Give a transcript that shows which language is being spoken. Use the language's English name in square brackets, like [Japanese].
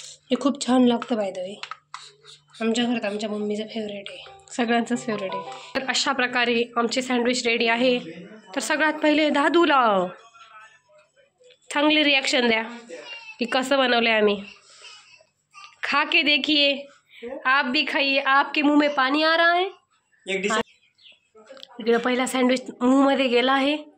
[Marathi] हे खूप छान लागतं [English] By the way. [Marathi] आमच्या घरात आमच्या मम्मीचं फेवरेट आहे, सगळ्यांचंच फेवरेट आहे. तर अशा प्रकारे आमचे सँडविच रेडी आहे. तर सगळ्यात पहिले दादूला चांगली रिॲक्शन द्या की कसं बनवलं आहे आम्ही. [Hindi] खा के देखिए, आप भी खाइए, आपके मुंह में पानी आ रहा है. [Marathi] इकडे पहिला सँडविच मुंह मध्ये गेला आहे.